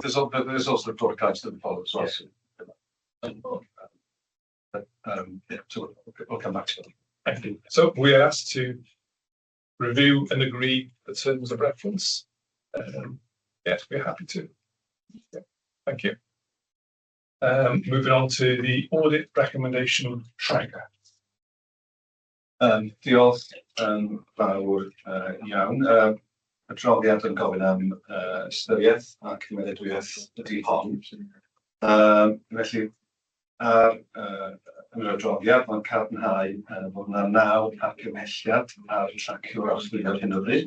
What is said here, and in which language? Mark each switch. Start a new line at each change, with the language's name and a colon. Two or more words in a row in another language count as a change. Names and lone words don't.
English: There's also the product guides that follow as well. So we'll come back to that. Thank you. So we are asked to review and agree the terms of reference. Yes, we're happy to. Yeah, thank you. Moving on to the audit recommendation tracker.
Welsh: Diolch fawr iawn. Adroddiad yn gofyn am ystyriaeth a cymeradwyaeth ydy hon. Felly, yn yr adroddiad, mae'n cadarnhau bod yna 9 argymhelliad ar tracio archwilio ar hyn o bryd.